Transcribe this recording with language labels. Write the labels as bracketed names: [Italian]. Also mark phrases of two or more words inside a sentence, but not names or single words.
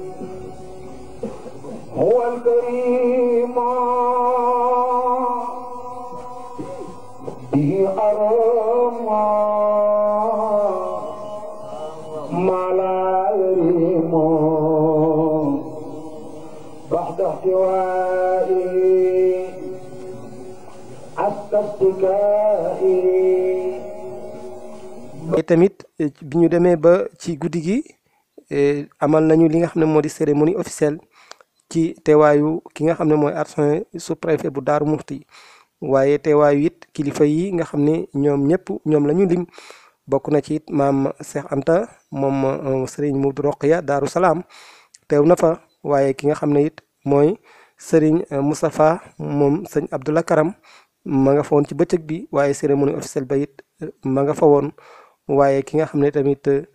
[Arabic] هو الكريم به أرمى ما لا يريم بعد احتوائي استشتكائي. [Wolof] tamit bi ñu demee ba ci guddi gi amal nañu li nga xam ne moo di [French] cérémonie officielle [Wolof] ci teewaayu ki nga xam ne mooy [French] adjoint sous-préfet [Wolof] bu Daaru Muxti waaye teewaayu it kilifa yi nga xam ne ñoom ñëpp ñoom la ñu lim bokk na ci it maam Cheikh Anta moom Serigne Modou Rokhaya Daaru Salaam teew na fa waaye ki nga xam ne it mooy Serigne Moustapha moom sëñ Abdoulaye Karam ma nga fa woon ci bëccëg bi waaye [French] cérémonie officielle [Wolof] ba it ma nga fa woon waaye ki nga xam ne tamit